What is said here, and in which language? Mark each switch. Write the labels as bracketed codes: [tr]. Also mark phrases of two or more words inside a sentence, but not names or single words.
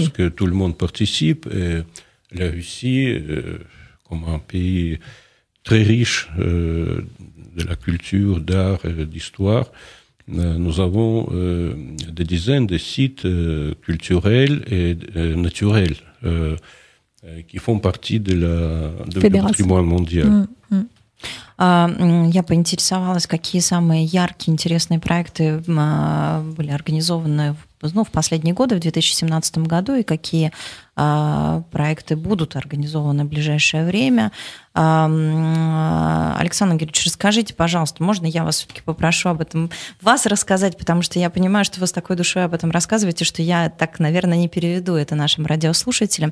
[fr] Parce que tout le monde participe et la Russie, comme un pays très riche de la culture, d'art et d'histoire, nous avons des dizaines de sites culturels et naturels qui font partie du patrimoine mondial. [ru] Я поинтересовалась, какие самые яркие, интересные проекты были организованы в последние годы, в 2017 году, и какие проекты будут организованы в ближайшее время. Александр Георгиевич, расскажите, пожалуйста, можно я вас все-таки попрошу об этом вас рассказать, потому что я понимаю, что вы с такой душой об этом рассказываете, что я так, наверное, не переведу это нашим радиослушателям.